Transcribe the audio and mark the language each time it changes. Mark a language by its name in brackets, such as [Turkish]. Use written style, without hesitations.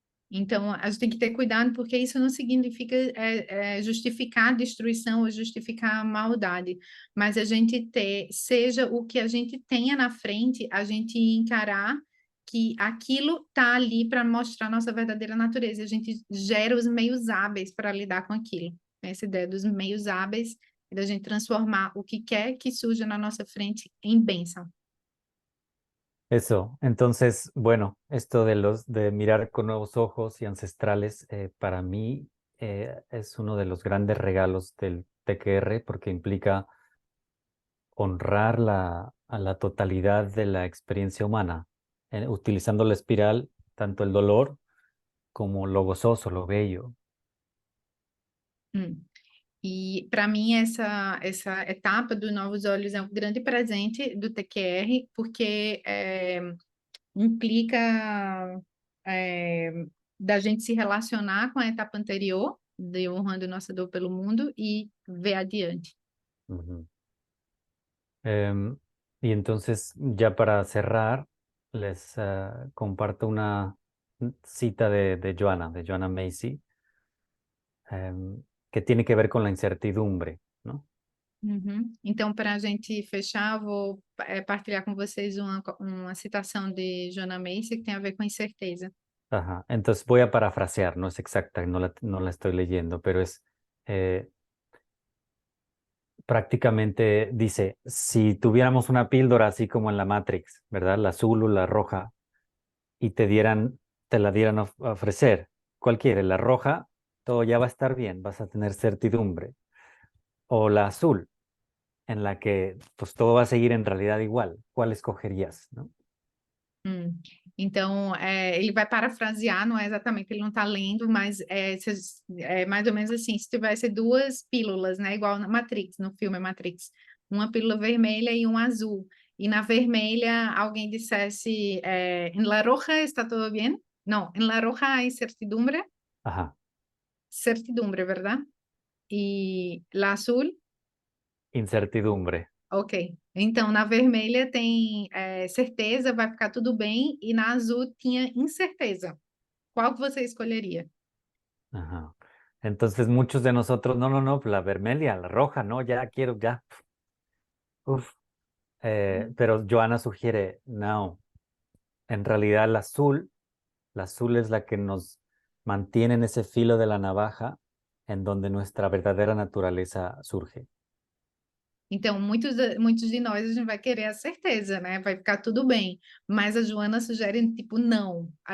[Portuguese] Então, a gente tem que ter cuidado, porque isso não significa justificar a destruição ou justificar a maldade, mas a gente ter, seja o que a gente tenha na frente, a gente encarar que aquilo está ali para mostrar nossa verdadeira natureza. A gente gera os meios hábeis para lidar com aquilo. Essa ideia dos meios hábeis e da gente transformar o que quer que surja na nossa frente em bênção. [Spanish] Eso, entonces, bueno, esto de mirar con nuevos ojos y ancestrales, para mí es uno de los grandes regalos del PQR porque implica honrar a la totalidad de la experiencia humana, utilizando la espiral, tanto el dolor como lo gozoso, lo bello. Hum. [Portuguese] E para mim essa etapa do Novos Olhos é um grande presente do TQR, porque implica é, da gente se relacionar com a etapa anterior, de honrando nossa dor pelo mundo e ver adiante. [Spanish] Ujú. Y entonces, ya para cerrar, les comparto una cita de Joanna Macy, que tiene que ver con la incertidumbre, ¿no? Uhum. [Portuguese] Então, para a gente fechar, vou partilhar com vocês uma citação de Joanna Macy que tem a ver com incerteza. Ajá. [Spanish] Entonces voy a parafrasear, no es exacta, no la estoy leyendo, pero es prácticamente dice, si tuviéramos una píldora así como en la Matrix, ¿verdad? La azul o la roja, y te la dieran a ofrecer, cualquiera, la roja, todo ya va a estar bien, vas a tener certidumbre. O la azul, en la que pues todo va a seguir en realidad igual. ¿Cuál escogerías, no? [Portuguese] Então, ele vai parafrasear, não é exatamente, ele não está lendo, mas é mais ou menos assim, se tivesse duas pílulas, né, igual na Matrix, no filme Matrix, uma pílula vermelha e um azul, e na vermelha alguém dissesse, [Spanish] en la roja está todo bien? [Portuguese] Não, [Spanish] en la roja hay certidumbre, Ajá. certidumbre, ¿verdad? E la azul, Incertidumbre. ok. [Portuguese] Então, na vermelha tem certeza, vai ficar tudo bem, e na azul tinha incerteza. Qual que você escolheria? Ajá. [Spanish] Entonces muchos de nosotros, no, la vermelha, la roja, no, ya quiero, ya. Uf. Pero Joanna sugiere, no, en realidad la azul es la que nos mantiene en ese filo de la navaja en donde nuestra verdadera naturaleza surge. [Portuguese] Então, muitos de nós, a gente vai querer a certeza, né? Vai ficar tudo bem. Mas a Joana sugere, tipo, não.